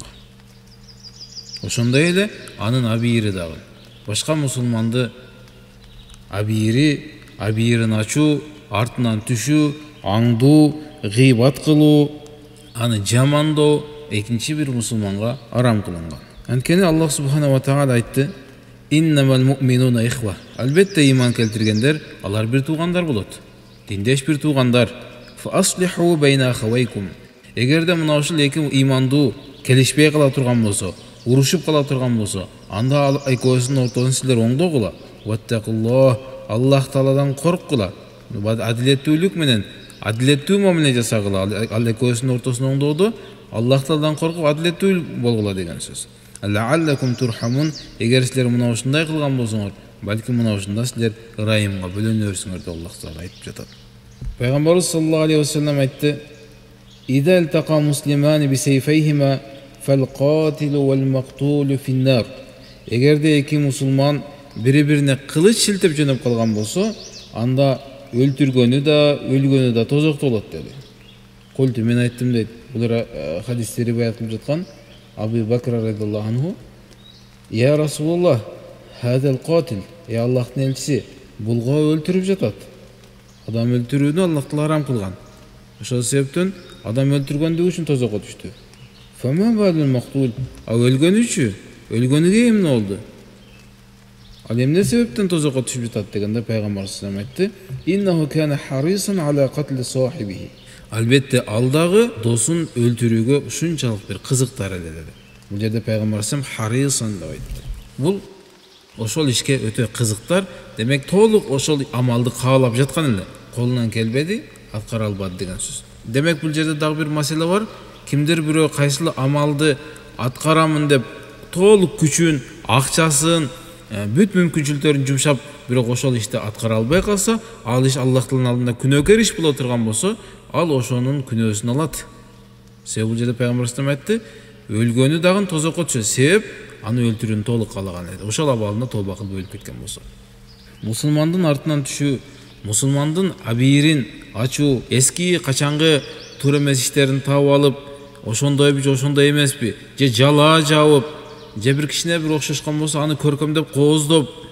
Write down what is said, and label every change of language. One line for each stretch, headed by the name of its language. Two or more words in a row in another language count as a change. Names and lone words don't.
Kyrgyz: Ошондой эле анын абири дагы. Башка мусулманды абирин ачуу, артынан түшүү, аңдуу, гыйбат кылуу, аны жамандоо экинчи бир мусулманга арам кылынган. Анткени Аллах
Arabic: سبحانه وتعالى
Kyrgyz: айтты:
Arabic: «إنما المؤمنون إخوة».
Kyrgyz: Албетте иман келтиргендер, алар бир туугандар болот. Диндеш бир туугандар.
Arabic: فأصلحوا بين أخويكم.
Kyrgyz: Эгерде мына ушул эки имандуу келишпей кала турган болсо, урушуп кала турган болсо, анда экөөсүнүн ортосун силер оңдогула. Ваттакуллах, Аллах Тааладан корккула. Адилеттүүлүк менен адилеттүү мамиле жасагыла. Ал экөөсүнүн ортосун оңдоодо Аллах Тааладан коркуп адилеттүү болгула деген сөз.
Arabic: لعلكم ترحمون.
Kyrgyz: Эгер силер мына ушундай кылган болсоңор, балким мына ушунда силер ырайымга бөлөнөрсүңөр деп Аллах Таала айтып жатат. Пайгамбарыбыз
Arabic: صلى الله عليه وسلم
Kyrgyz: айтты:
Arabic: «إذا التقى المسلمان بسيفيهما فالقاتل والمقتول في النار».
Kyrgyz: Эгерде эки мусулман бири-бирине кылыч шилтеп жөнөп калган болсо, анда өлтүргөнү да, өлгөнү да тозокто болот деди. Култу, мен айттым дейт. Бул хадисте риваят кылып жаткан Абу Бакр
Arabic: رضي الله عنه: «يا رسول الله، هذا القاتل».
Kyrgyz: Я Аллахтын элчиси, булга өлтүрүп жатат. Адам өлтүрүүнү Аллах Таала арам кылган. Ошол себептен адам өлтүргөндүгү үчүн тозокко түштү.
Arabic: فما بال المقتول.
Kyrgyz: А өлгөнүчү, өлгөнүгө эмне болду? Ал эмне себептен тозокко түшүп жатат дегенде пайгамбар
Arabic: صلى الله عليه وسلم
Kyrgyz: айтты:
Arabic: «إنه كان حريصا على قتل صاحبه».
Kyrgyz: Албетте ал дагы досун өлтүрүүгө ушунчалык бир кызыктар эле деди. Бул жерде пайгамбар
Arabic: صلى الله عليه وسلم
Kyrgyz: харисан деп айтты. Бул ошол ишке өтө кызыктар, демек толук ошол амалды каалап жаткан эле. Колунан келбеди, аткара албады деген сөз. Демек бул жерде дагы бир маселе бар. Кимдир бирөө кайсыл амалды аткарамын деп толук күчүн, акчасын, бүт мүмкүнчүлүктөрүн жумшап, бирок ошол ишти аткара албай калса, ал иш Аллах Тааланын алдында күнөөкөр иш боло турган болсо, ал ошонун күнөөсүн алат. Себеби бул жерде пайгамбар
Arabic: صلى الله عليه وسلم
Kyrgyz: айтты: өлгөнү дагы тозокко түшөт. Себеп аны өлтүрүүнү толук каалаган эле. Ошол абалында толба кылып өлүп кеткен болсо. Мусулмандын артынан түшүү, мусулмандын абийирин ачуу, эски качангы туура эмес иштерин таап алып, ошондойбу же ошондой эмеспи, же жалаа жабып, же бир кичине бир окшошкон болсо аны көркөмдөп кооздоп,